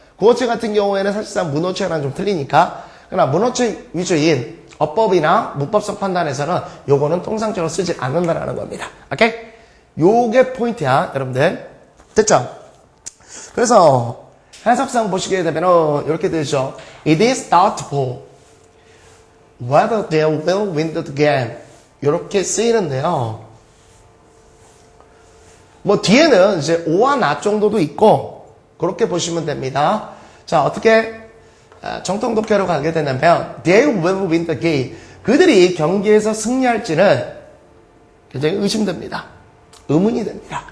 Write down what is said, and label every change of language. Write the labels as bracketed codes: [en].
[ko] 구어체 같은 경우에는 사실상 문어체랑 좀 틀리니까. 그러나 문어체 위주인 어법이나 문법성 판단에서는 요거는 통상적으로 쓰지 않는다라는 겁니다. 오케이? 요게 포인트야, 여러분들. 됐죠? 그래서 해석상 보시게 되면 이렇게 되죠. [en] It is doubtful whether they will win the game. [ko] 이렇게 쓰이는데요. 뭐 뒤에는 이제 오와 나 정도도 있고 그렇게 보시면 됩니다. 자, 어떻게 정통 독해로 가게 되냐면 [en] they will win the game. [ko] 그들이 경기에서 승리할지는 굉장히 의심됩니다. 의문이 됩니다.